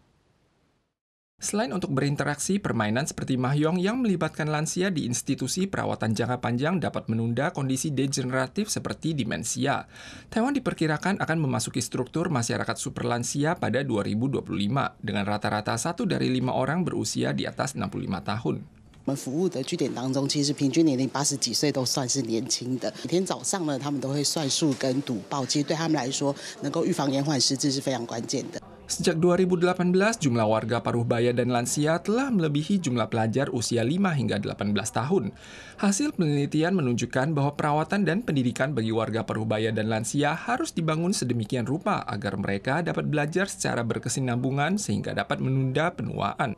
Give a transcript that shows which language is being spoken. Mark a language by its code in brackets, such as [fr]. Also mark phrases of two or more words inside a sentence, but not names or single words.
[id] Selain untuk berinteraksi, permainan seperti mahjong yang melibatkan lansia di institusi perawatan jangka panjang dapat menunda kondisi degeneratif seperti demensia. Taiwan diperkirakan akan memasuki struktur masyarakat super lansia pada 2025, dengan rata-rata 1 dari 5 orang berusia di atas 65 tahun. [zh] 我们服务的据点当中，其实平均年龄80几岁都算是年轻的。每天早上呢，他们都会算数跟赌报，其实对他们来说，能够预防延缓失智是非常关键的。 [id] Sejak 2018, jumlah warga parubaya dan lansia telah melebihi jumlah pelajar usia 5 hingga 18 tahun. Hasil penelitian menunjukkan bahwa perawatan dan pendidikan bagi warga parubaya dan lansia harus dibangun sedemikian rupa agar mereka dapat belajar secara berkesinambungan sehingga dapat menunda penuaan.